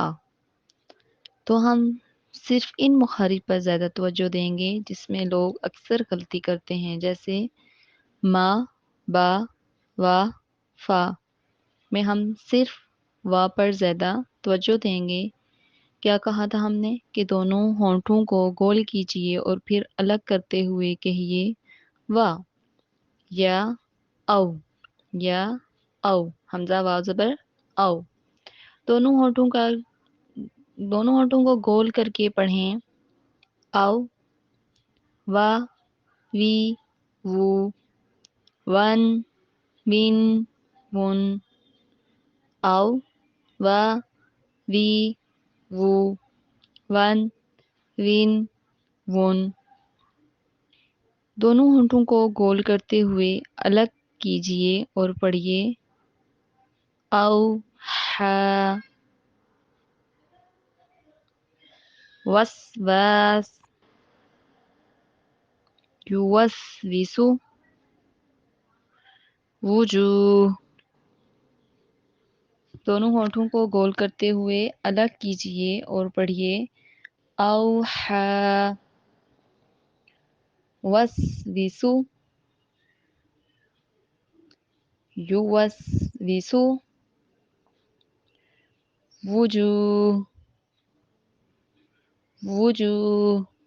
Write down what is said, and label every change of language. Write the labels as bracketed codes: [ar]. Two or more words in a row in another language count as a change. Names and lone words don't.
[ur] تو ہم صرف ان مخارج پر زیادہ توجہ دیں گے جس میں لوگ اکثر غلطی کرتے ہیں، جیسے ما، با، وا، فا میں ہم صرف وا پر زیادہ توجہ دیں گے۔ کیا کہا تھا ہم نے کہ دونوں ہونٹوں کو گول کیجئے اور پھر الگ کرتے ہوئے کہیے وا، یا او، یا او، حمزہ واو زبر او۔ دونوں ہونٹوں کو گول کر کے پڑھیں او، وا، وی، وو، ون، وین، ون، او، وا، وی، وو، ون، وین، ون۔ دونوں ہونٹوں کو گول کرتے ہوئے الگ کیجئے اور پڑھیے او، ہا، وس، واس، یوسوسو، [ar] وجوہ۔ [ur] دونوں ہونٹوں کو گول کرتے ہوئے الگ کیجئے اور پڑھیے اوحا، وسوسو، یوسوسو، وجوہ، وجوہ۔